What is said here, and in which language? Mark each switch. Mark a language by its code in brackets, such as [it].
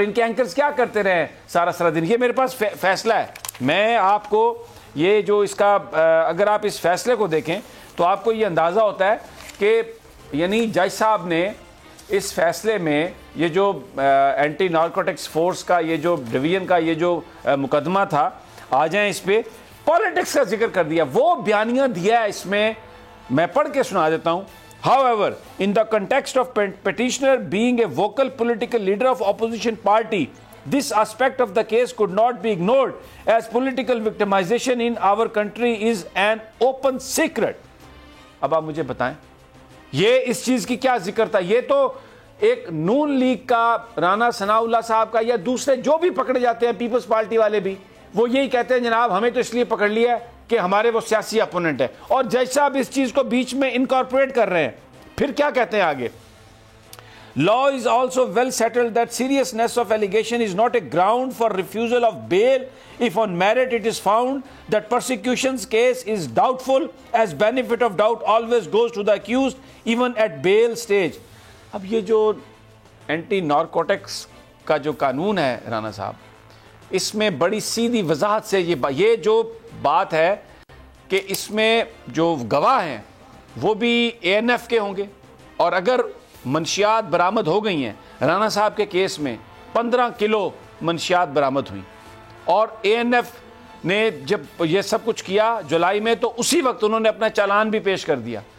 [ur] ان کے اینکرز کیا کرتے رہے سارا دن. یہ میرے پاس فیصلہ ہے، میں آپ کو یہ جو اس کا اگر آپ اس فیصلے کو دیکھیں تو آپ کو یہ اندازہ ہوتا ہے کہ یعنی جج صاحب نے اس فیصلے میں یہ جو اینٹی نارکوٹکس فورس کا یہ جو ڈویژن کا یہ جو مقدمہ تھا، آ جائیں اس پہ، پالیٹکس کا ذکر کر دیا. وہ بیانیہ دیا ہے اس میں پڑھ کے سنا دیتا ہوں. [en] However, in the context of petitioner being a vocal political leader of opposition party, this aspect of the case could not be ignored, as political victimization in our country is an open secret. [ur] اب آپ مجھے بتائیں یہ اس چیز کی کیا ذکر تھا؟ یہ تو ایک نون لیگ کا، رانا ثناء اللہ صاحب کا، یا دوسرے جو بھی پکڑے جاتے ہیں پیپلز پارٹی والے بھی، وہ یہی کہتے ہیں جناب ہمیں تو اس لیے پکڑ لیا ہے کہ ہمارے وہ سیاسی اپوننٹ ہے. اور جج صاحب اس چیز کو بیچ میں انکارپوریٹ کر رہے ہیں. پھر کیا کہتے ہیں آگے؟ [en] Law is also well settled that seriousness of allegation is not a ground for refusal of bail if on merit it is found that persecution's case is doubtful, as benefit of doubt always goes to the accused even at bail stage. [ur] اب یہ جو anti narcotics کا جو قانون ہے رانا صاحب، اس میں بڑی سیدھی وضاحت سے یہ جو بات ہے کہ اس میں جو گواہ ہیں وہ بھی اے این ایف کے ہوں گے، اور اگر منشیات برآمد ہو گئی ہیں، رانا صاحب کے کیس میں 15 کلو منشیات برآمد ہوئی، اور اے این ایف نے جب یہ سب کچھ کیا جولائی میں تو اسی وقت انہوں نے اپنا چالان بھی پیش کر دیا.